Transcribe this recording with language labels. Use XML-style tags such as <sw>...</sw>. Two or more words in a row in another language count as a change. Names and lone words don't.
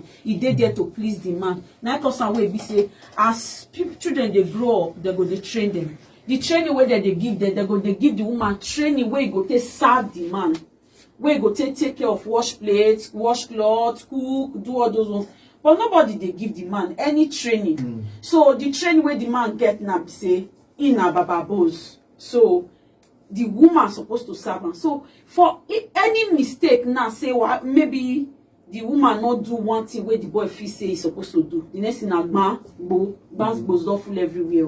<pcm>He dey there to please the man. Now cause some way be say as children they grow up, they go they train them. The training where they give them, they give the woman training where you go to serve the man, where you go take care of wash plates, wash clothes, cook, do all those ones. but nobody dey give the man any training. So the training wey the man get now be say he na bababos, so the woman supposed to serve am. So for any mistake now, say well, maybe the woman not do one thing where the boy feel say he's supposed to do, the next thing na gbas don full everywhere.</pcm>